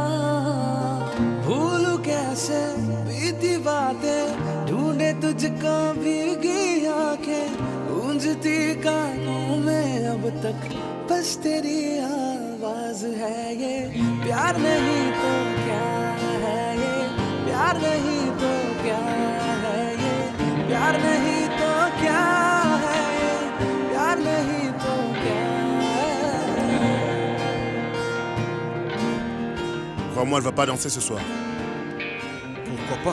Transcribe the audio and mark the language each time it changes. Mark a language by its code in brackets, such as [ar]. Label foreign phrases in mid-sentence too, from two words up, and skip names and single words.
[hi] भूलूं कैसे बीती बातें ढूंढे तुझको भीगी आंखें गूंजती कानों में अब तक बस तेरी आवाज है ये प्यार नहीं तो क्या है ये प्यार नहीं तो क्या है ये प्यार नहीं तो क्या है ये प्यार नहीं तो क्या है [fr] Crois-moi, elle va pas danser ce soir. Pourquoi pas?